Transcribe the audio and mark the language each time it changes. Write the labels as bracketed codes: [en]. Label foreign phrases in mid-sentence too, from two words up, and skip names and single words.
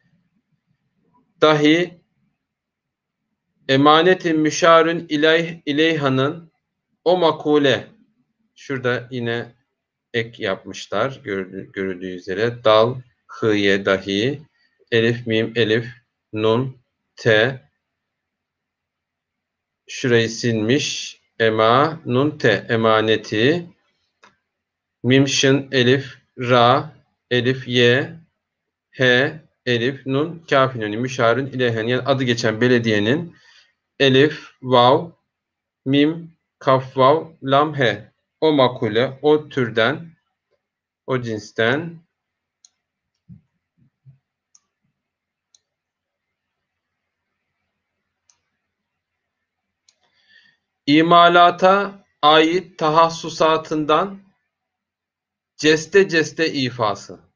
[tr] dahi emanetin müşarün ileyhanın o makule şurada yine ek yapmışlar görüldüğü üzere dal, hıye dahi elif, mim, elif, nun, te şurayı silmiş ema, nun, te emaneti mim, şın, elif, ra, elif, ye, he, elif, nun, kafinoni müşarın ileyhen yani adı geçen belediyenin elif, vav, mim, kaf, vav, lam, he o makule, o türden, o cinsten imalata ait tahassusatından ceste ifası.